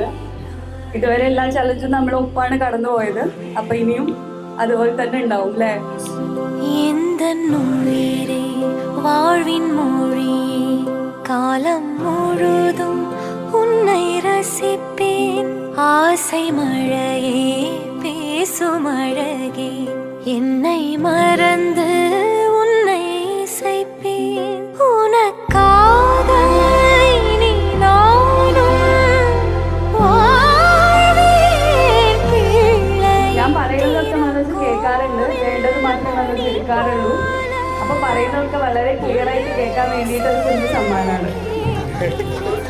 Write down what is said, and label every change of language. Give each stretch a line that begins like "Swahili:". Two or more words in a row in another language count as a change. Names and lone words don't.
Malayalam: ഇതുവരെ എല്ലാ ചാലഞ്ചും നമ്മൾ ഒപ്പാണ് കടന്നു പോയത്. അപ്പൊ ഇനിയും അതുപോലെ തന്നെ ഉണ്ടാവും അല്ലേ?
Tamil: வாழ்வின் மொழி காலம் முழுதும் உன்னை ரசிப்பேன். ஆசை மழையே பேசும் அழகே என்னை மறந்து உன்னை இசைப்பேன். உனக்காக இனி நானும் வாழ்வேன் பிள்ளை.
Malayalam: ഞാൻ പറയുന്നതൊക്കെ മനസ്സ് കേൾക്കാറുണ്ട്, വേണ്ടത് മാത്രമേ മനസ്സ് എടുക്കാറുള്ളൂ. അപ്പൊ പറയുന്നതൊക്കെ വളരെ ക്ലിയർ ആയിട്ട് കേൾക്കാൻ വേണ്ടിയിട്ട് ഒരു കുഞ്ഞു സമ്മാനമാണ്.